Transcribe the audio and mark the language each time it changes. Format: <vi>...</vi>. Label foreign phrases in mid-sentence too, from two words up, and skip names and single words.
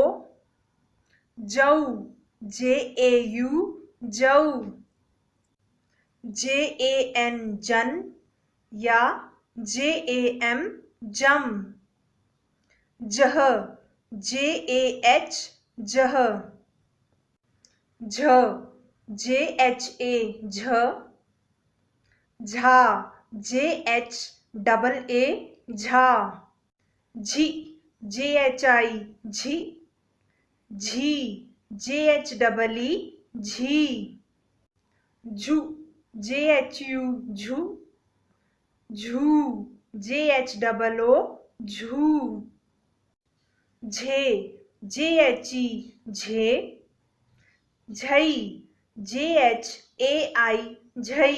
<hi>जौ, JAU, जौ। JAN, जन या JAM, जम। जह, JAH, जह। झ, JHA, झ। झा, JHAA, झा। झी, JHI, झी। झी, JHEE, झी। झू, JHU, झू। झू, JHOO, झू। झे, JHE, झे। झई, JHAI, झई।</hi>